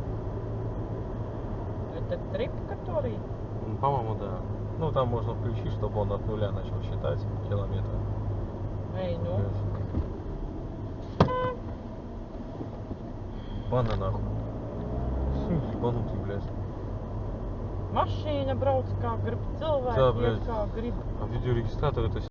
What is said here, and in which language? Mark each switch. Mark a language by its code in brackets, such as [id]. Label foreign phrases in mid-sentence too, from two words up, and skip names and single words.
[ru] Это трип, который? Ну, по-моему, да. Ну, там можно включить, чтобы он от нуля начал считать километры. Эй, ну. Баны нахуй. Ебанутый, блядь. [lv] Mašīna brauc kā grib, cilvēki Tā, iet [ru] блядь. [lv] kā grib. [ru] А видеорегистратор это